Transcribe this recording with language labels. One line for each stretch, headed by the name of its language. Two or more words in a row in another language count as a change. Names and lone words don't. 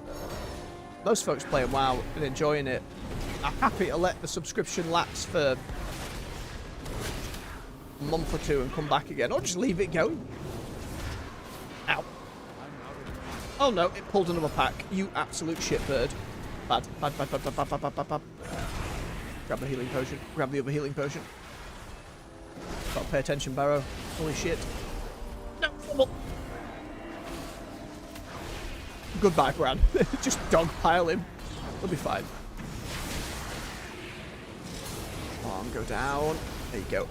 English: Those folks playing WoW and enjoying it are happy to let the subscription lapse for a month or two and come back again, or just leave it going. Ow. Oh no, it pulled another pack. You absolute shitbird. Bad. Bad, bad, bad, bad, bad, bad, bad, bad, bad. Grab the healing potion. Grab the other healing potion. Gotta pay attention, Barrow. Holy shit. No, fumble. Goodbye, Bran. Just dogpile him. He'll be fine. Come on, go down. There you go.